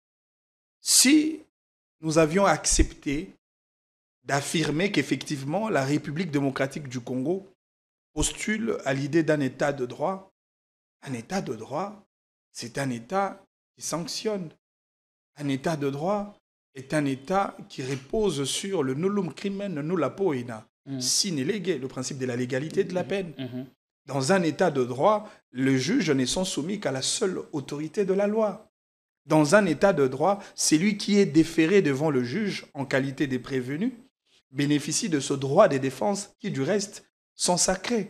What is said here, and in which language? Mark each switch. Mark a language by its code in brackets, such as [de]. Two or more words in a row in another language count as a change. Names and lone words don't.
[fr] Si nous avions accepté d'affirmer qu'effectivement la République démocratique du Congo postule à l'idée d'un État de droit, un État de droit, c'est un État qui sanctionne. Un État de droit est un État qui repose sur le [la] nullum crimen nulla poena, sine lege, [fr] le principe de la légalité de la peine. Dans un État de droit, le juge n'est soumis qu'à la seule autorité de la loi. Dans un État de droit, celui qui est déféré devant le juge en qualité de prévenu bénéficie de ce droit de défense qui, du reste, sont sacrés.